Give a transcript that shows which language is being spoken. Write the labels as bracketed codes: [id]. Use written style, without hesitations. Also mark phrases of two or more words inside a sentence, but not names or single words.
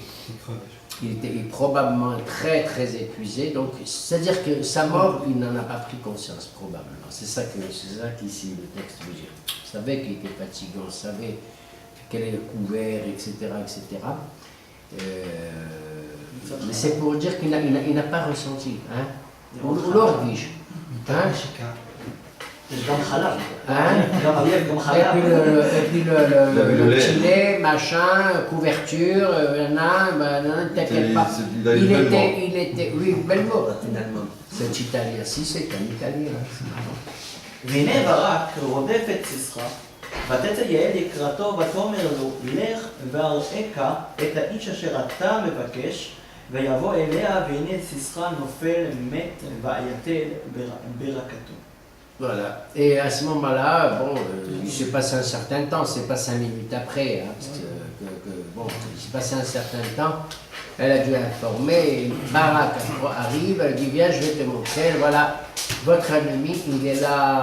[fr] Il était probablement très très épuisé, donc c'est-à-dire que sa mort, il n'en a pas pris conscience probablement. C'est ça qu'ici le texte veut dire. On savait qu'il était fatigué, on savait quel est le couvert, etc. etc. Mais c'est pour dire qu'il n'a pas ressenti. Hein? Ou l'orguige. Hein? [he] יש גם חלב. [fr] Hein? [he] גם אביב, גם [fr] Et [he] חלב. [fr] puis le lait. petit lait, machin, couverture, t'inquiète pas. Il a une belle mort. Il était, oui, une belle mort, finalement. C'est italien, si c'est un italien. [he] והנה ברק רודף את סיסרא, ותצא יעל לקראתו ותאמר לו, לך ואראך את האיש אשר אתה מבקש, ויבוא אליה, והנה סיסרא נופל מת ויתל ברקתו. [fr] Voilà. Et à ce moment-là, bon, il s'est passé un certain temps, c'est pas 5 minutes après, hein, parce bon, il s'est passé un certain temps, elle a dû informer, et Barak arrive, elle dit viens, je vais te montrer, voilà, votre ennemi, il est là.